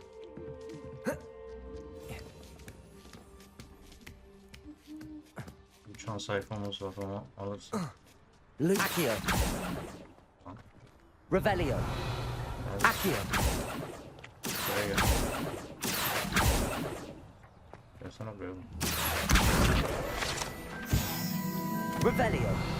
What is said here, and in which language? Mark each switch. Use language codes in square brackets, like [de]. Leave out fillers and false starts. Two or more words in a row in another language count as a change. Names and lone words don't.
[tr] Şu an sayfamız var ama alırsın. [la] Accio. Revelio. [tr] Accio. Buraya gel. Gelsene buraya oğlum. Revelio.